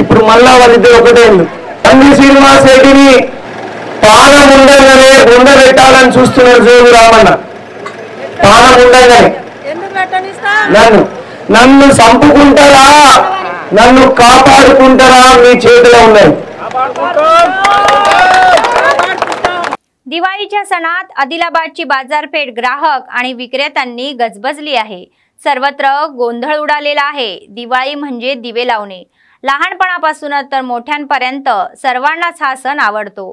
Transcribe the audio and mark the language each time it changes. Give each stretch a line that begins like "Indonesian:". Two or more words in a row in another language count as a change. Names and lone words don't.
Telugu: ఇప్పుడు మళ్ళా వాళ్ళిద్దరు ఒకటే. కంది శ్రీనివాస్ రెడ్డిని పానం ఉండగానే ఉండబెట్టాలని చూస్తున్నాడు జోగు రామన్న. పానం ఉండగానే నన్ను చంపుకుంటారా, నన్ను కాపాడుకుంటారా మీ చేతిలో ఉన్నాయి.
Marathi: दिवाळीच्या सणात आदिलाबादची बाजारपेठ ग्राहक आणि विक्रेत्यांनी गजबजली आहे. सर्वत्र गोंधळ उडालेला आहे. दिवाळी म्हणजे दिवे लावणे. लहानपणापासूनच तर मोठ्यांपर्यंत सर्वांनाच हा सण आवडतो.